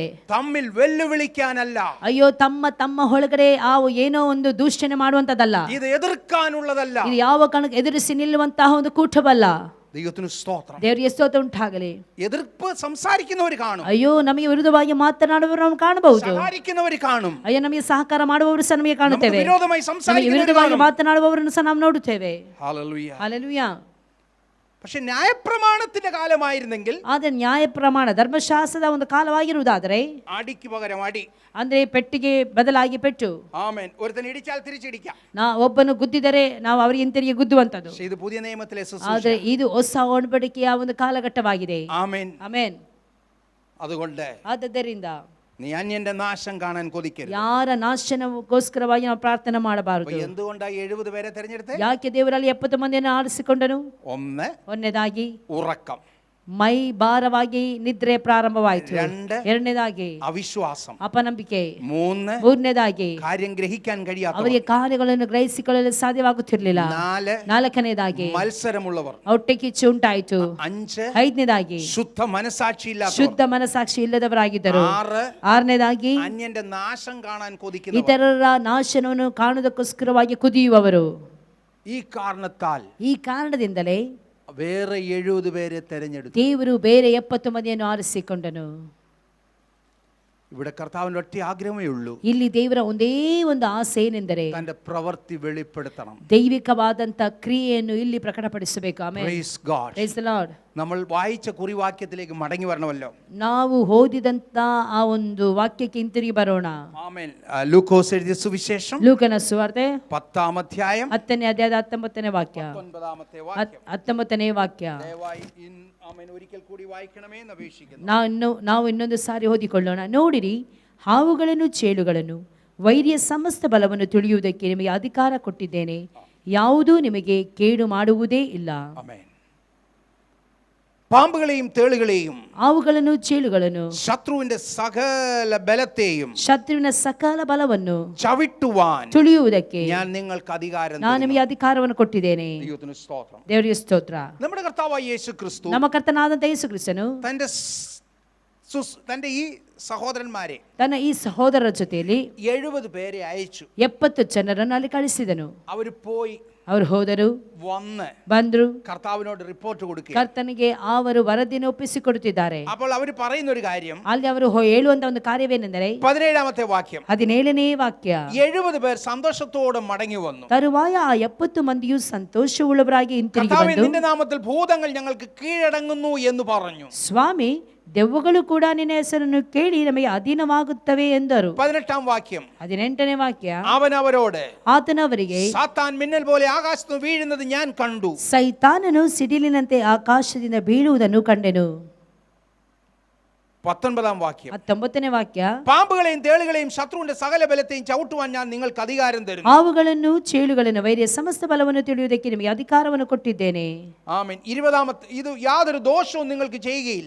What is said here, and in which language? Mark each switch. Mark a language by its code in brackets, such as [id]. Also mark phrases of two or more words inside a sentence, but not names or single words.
[ml] ತಮ್ಮಿൽ വെല്ലുവിളിക്കാനല്ല, [kn] ಅಯ್ಯೋ ತಮ್ಮ ಒಳಗಡೆ ಆ ಏನೋ ಒಂದು ದೂಷಣೆ ಮಾಡುವಂತದಲ್ಲ, ಇದು ಎದುರ್ಕಾನುಳ್ಳದಲ್ಲ, ಇದು ಯಾವ ಕಾರಣಕ್ಕೆ ಎದುರಿಸಿ ನಿಲ್ಲುವಂತಹ ಒಂದು ಕೂಟವಲ್ಲ. [ml] ദൈവത്തിന് സ്തോത്രം, [kn] ದೇವರಿಗೆ ಸ್ತೋತ್ರ ಉಂಟಾಗಲಿ. [ml] എതിർപ്പ് സംസാരിക്കുന്നവർ കാണും, [kn] ಅಯ್ಯೋ ನಮಗೆ ವಿರುದ್ಧವಾಗಿ ಮಾತನಾಡುವವರು ನಾವು ಕಾಣಬಹುದು, [ml] സഹായിക്കുന്നവർ കാണും, [kn] ಅಯ್ಯೋ ನಮಗೆ ಸಹಕಾರ ಮಾಡುವವರು ಸಹ ನಮಗೆ ಕಾಣುತ್ತೇವೆ, [ml] ವಿರೋಧമായി [kn] ನಮಗೆ ವಿರುದ್ಧವಾಗಿ ಮಾತನಾಡುವವರನ್ನು ಸಹ ನಾವು ನೋಡುತ್ತೇವೆ. [ml] ഹല്ലേലൂയ, [kn] ಹಲ್ಲೆಲೂಯ. [ml] പക്ഷെ ന്യായപ്രമാണത്തിന്റെ കാലമായിരുന്നെങ്കിൽ, [kn] ಆದರೆ ನ್ಯಾಯ ಪ್ರಮಾಣ ಧರ್ಮಶಾಸ್ತ್ರದ ಒಂದು ಕಾಲವಾಗಿರುವುದಾದರೆ, [ml] അടിക്ക് പകരം അടി, [kn] ಅಂದ್ರೆ ಪೆಟ್ಟಿಗೆ ಬದಲಾಗಿ ಪೆಟ್ಟು. [ml] ആമേൻ. ഒരുത്തൻ ഇടിച്ചാൽ തിരിച്ചിടിക്കാം, [kn] ಒಬ್ಬನು ಗುದ್ದಿದರೆ ನಾವು ಅವರಿಗೆ ಹಿಂತಿರುಗಿ ಗುದ್ದುವಂತದ್ದು. [ml] ഇത് പുതിയ നിയമത്തിലെ ശുശ്രൂഷ. [kn] ಆದರೆ ಇದು ಹೊಸ ಒಡಂಬಡಿಕೆಯ ಒಂದು ಕಾಲಘಟ್ಟವಾಗಿದೆ. [ml] ആമേൻ, [kn] ಆಮೆನ್. [ml] അതുകൊണ്ട് [kn] ಆದ್ದರಿಂದ [ml] നീ അന്യന്റെ നാശം കാണാൻ കൊതിക്കരുത്. [kn] ಯಾರ ನಾಶನಕ್ಕೋಸ್ಕರವಾಗಿ ನಾವು ಪ್ರಾರ್ಥನೆ ಮಾಡಬಾರದು. [ml] എന്തുകൊണ്ടാണ് 70 പേരെ തിരഞ്ഞെടുത്തത്? [kn] ಯಾಕೆ ದೇವರಲ್ಲಿ 70 ಮಂದಿಯನ್ನು ಆರಿಸಿಕೊಂಡನು? [ml] ഒന്ന്, [kn] ಒಂದನೇದಾಗಿ [ml] ഉറക്കം. [kn] ಮೈ ಭಾರವಾಗಿ ನಿದ್ರೆ ಪ್ರಾರಂಭವಾಯಿತು. [ml] രണ്ട് [kn] ಎರಡನೇದಾಗಿ [ml] അവിശ്വാസം, [kn] ಅಪನಂಬಿಕೆ. [ml] മൂന്ന് [kn] ಮೂರನೇದಾಗಿ [ml] കാര്യം ഗ്രഹിക്കാൻ കഴിയാത്തവർ, [kn] ಅವರಿಗೆ ಕಾರ್ಯಗಳನ್ನು ಗ್ರಹಿಸಿಕೊಳ್ಳಲು ಸಾಧ್ಯವಾಗುತ್ತಿರಲಿಲ್ಲ. [ml] നാല് [kn] ನಾಲ್ಕನೇದಾಗಿ [ml] മത്സരമുള്ളവർ, [kn] ಹೊಟ್ಟೆ ಕಿಚ್ಚು ಉಂಟಾಯಿತು. [ml] അഞ്ച് [kn] ಐದನೇದಾಗಿ [ml] ശുദ്ധ മനസാക്ഷിയില്ലാത്തവർ, [kn] ಶುದ್ಧ ಮನಸಾಕ್ಷಿ ಇಲ್ಲದವರಾಗಿದ್ದರು. [ml] ആറ് [kn] ಆರನೇದಾಗಿ [ml] അന്യന്റെ നാശം കാണാൻ കൊതിക്കുന്നവർ. [kn] ಇತರರ ನಾಶನವನ್ನು ಕಾಣುವುದಕ್ಕೋಸ್ಕರವಾಗಿ ಕುದಿಯುವವರು. [ml] ഈ കാരണത്താൽ [kn] ಈ ಕಾರಣದಿಂದಲೇ [ml] വേറെ 70 പേരെ തെരഞ്ഞെടുത്തു. [kn] ದೇವರು ಬೇರೆ 70 ಮಂದಿಯನ್ನು ಆರಿಸಿಕೊಂಡನು. [ml] ഇവിടെ കർത്താവിന്റെ ഒറ്റ ആഗ്രഹമേ ഉള്ളൂ, [kn] ಇಲ್ಲಿ ದೇವರ ಒಂದೇ ಒಂದು ಆಸೆ ಏನೆಂದರೆ [ml] തന്റെ പ്രവൃത്തി വെളിപ്പെടുത്തണം. [kn] ದೈವಿಕವಾದಂತ ಕ್ರಿಯೆಯನ್ನು ಇಲ್ಲಿ ಪ್ರಕಟಪಡಿಸಬೇಕು. ಆಮೆನ್. [en] Praise God. Praise the Lord. [ml] നമ്മൾ വായിച്ച കുറിവാക്യത്തിലേക്ക് മടങ്ങി വരണമല്ലോ. [kn] ನಾವು ಓದಿದಂತ ಆ ಒಂದು ವಾಕ್ಯಕ್ಕೆ ಹಿಂತಿರುಗಿ ಬರೋಣ. [ml] ആമേൻ. ലൂക്കോസ് എഴുതിയ സുവിശേഷം [kn] ಲೂಕನ ಸುವಾರ್ತೆ [ml] 10-ാം അധ്യായം [kn] 10ನೇ ಅಧ್ಯಾಯದ 19ನೇ ವಾಕ್ಯ. [ml] 19-ാമത്തെ വാക്യം [kn] 19ನೇ ವಾಕ್ಯ. [ml] ദയവായി ആമേൻ ഒരിക്കൽ കൂടി വായിക്കണമേ എന്ന് അപേക്ഷിക്കുന്നു. [kn] ನಾವು ಇನ್ನೊಂದು ಸಾರಿ ಓದಿಕೊಳ್ಳೋಣ. ನೋಡಿರಿ, ಹಾವುಗಳನ್ನು ಚೇಳುಗಳನ್ನು ವೈರಿಯ ಸಮಸ್ತ ಬಲವನ್ನು ತಿಳಿಯುವುದಕ್ಕೆ ನಿಮಗೆ ಅಧಿಕಾರ ಕೊಟ್ಟಿದ್ದೇನೆ, ಯಾವುದೂ ನಿಮಗೆ ಕೇಡು ಮಾಡುವುದೇ ಇಲ್ಲ. [ml] ആമേൻ. പാമ്പുകളെയും തേളുകളെയും [kn] ಹಾವುಗಳನ್ನು ಚೇಳುಗಳನ್ನು [ml] ശത്രുവിന്റെ സകല ബലത്തെയും [kn] ಶತ್ರುವಿನ ಸಕಲ ಬಲವನ್ನು [ml] ചവിട്ടുവാൻ [kn] ತುಳಿಯುವುದಕ್ಕೆ [ml] ഞാൻ നിങ്ങൾക്ക് അധികാരം [kn] ನಾನು ನಿಮಗೆ ಅಧಿಕಾರವನ್ನು ಕೊಟ್ಟಿದ್ದೇನೆ. [ml] ദൈവത്തിന് സ്തോത്രം. [kn] ದೇವರಿಗೆ ಸ್ತೋತ್ರ. [ml] നമ്മുടെ കർത്താവായ യേശു ക്രിസ്തു [kn] ನಮ್ಮ ಕರ್ತನಾದಂತ ಯೇಸು ಕ್ರಿಸ್ತನು [ml] തന്റെ ഈ സഹോദരന്മാരെ, [kn] ತನ್ನ ಈ ಸಹೋದರರ ಜೊತೆಯಲ್ಲಿ [ml] 70 പേരെ അയച്ചു. [kn] 70 ಜನರನ್ನು ಅಲ್ಲಿ ಕಳಿಸಿದನು. [ml] അവർ പോയി [kn] ಅವರು ಹೋದರು, [ml] വന്ന് [kn] ಬಂದ್ರು, [ml] കർത്താവിനോട് റിപ്പോർട്ട് കൊടുക്കുക. [kn] ಕರ್ತನಿಗೆ ಅವರು ವರದಿಯನ್ನು ಒಪ್ಪಿಸಿಕೊಡುತ್ತಿದ್ದಾರೆ. [ml] അപ്പോൾ അവർ പറയുന്ന ഒരു കാര്യം, [kn] ಅಲ್ಲಿ ಅವರು ಹೇಳುವಂತ ಒಂದು ಕಾರ್ಯವೇನೆಂದರೆ [ml] 17-ാമത്തെ വാക്യം, [kn] 17ನೇ ವಾಕ್ಯ. [ml] 70 പേർ സന്തോഷത്തോടെ മടങ്ങി വന്നു. [kn] ತರುವಾಯ ಆ 70 ಮಂದಿಯು ಸಂತೋಷವುಳ್ಳವರಾಗಿ ಹಿಂತಿರುಗಿ [ml] കർത്താവേ, [kn] ಬಂದು, [ml] നിന്റെ നാമത്തിൽ ഭൂതങ്ങൾ ഞങ്ങൾക്ക് കീഴടങ്ങുന്നു എന്ന് പറഞ്ഞു. [kn] ಸ್ವಾಮಿ, ದೆವ್ವಗಳು ಕೂಡ ನಿನ್ನ ಹೆಸರನ್ನು ಕೇಳಿ ನಮಗೆ ಅಧೀನವಾಗುತ್ತವೆ ಎಂದರು. [ml] 18-ാം വാക്യം, [kn] 18ನೇ ವಾಕ್ಯ. [ml] അവൻ അവരോട്, [kn] ಆತನವರಿಗೆ, [ml] സാത്താൻ മിന്നൽ പോലെ ആകാശത്ത് വീഴുന്നത് ഞാൻ കണ്ടു. [kn] ಸೈತಾನನು ಸಿಡಿಲಿನಂತೆ ಆಕಾಶದಿಂದ ಬೀಳುವುದನ್ನು ಕಂಡೆನು. [ml] 19-ാം വാക്യം, [kn] 19ನೇ ವಾಕ್ಯ. [ml] പാമ്പുകളെയും തേളുകളെയും ശത്രുവിന്റെ സകല ബലത്തെയും ചവിട്ടുവാൻ ഞാൻ നിങ്ങൾക്ക് അധികാരം തരുന്നു. [kn] ಹಾವುಗಳನ್ನು ಚೇಳುಗಳನ್ನು ವೈರಿಯ ಸಮಸ್ತ ಬಲವನ್ನು ತಿಳಿಯುವುದಕ್ಕೆ ನಿಮಗೆ ಅಧಿಕಾರವನ್ನು ಕೊಟ್ಟಿದ್ದೇನೆ. [ml] ആമേൻ. 20-ാമത്തെ, ഇത് യാതൊരു ദോഷവും നിങ്ങൾക്ക് ചെയ്യുകയില്ല.